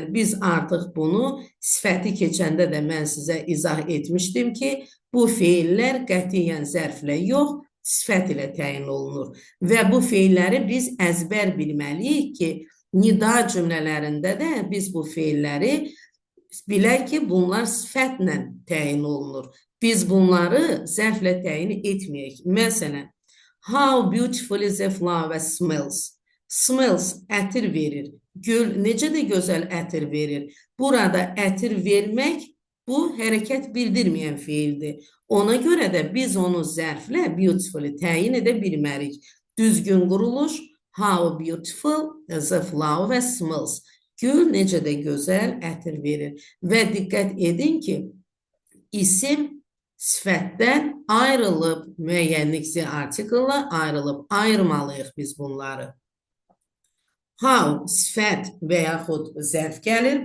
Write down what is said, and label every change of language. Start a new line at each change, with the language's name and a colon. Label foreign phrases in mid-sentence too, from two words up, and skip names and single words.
Azerbaijani: Biz artıq bunu sifəti keçəndə də mən sizə izah etmişdim ki, bu feillər qətiyyən zərflə yox, sifət ilə təyin olunur. Və bu feilləri biz əzbər bilməliyik ki, nida cümlələrində də biz bu feilləri bilək ki, bunlar sifətlə təyin olunur. Biz bunları zərflə təyin etməyək. Məsələn,
English: how beautiful is a flower smells.
Azerbaijani: Smells ətir verir. Gül necə də gözəl ətir verir. Burada ətir vermək bu hərəkət bildirməyən feildir. Ona görə də biz onu zərflə beautiful'ı təyin edə bilmərik. Düzgün quruluş,
English: how beautiful is a flower smells.
Azerbaijani: Gül necə də gözəl ətir verir. Və diqqət edin ki, isim sifətdən ayrılıb, müəyyənlikçi artiklla ayrılıb, ayırmalıyıq biz bunları. How sifət və yaxud zərf gəlir.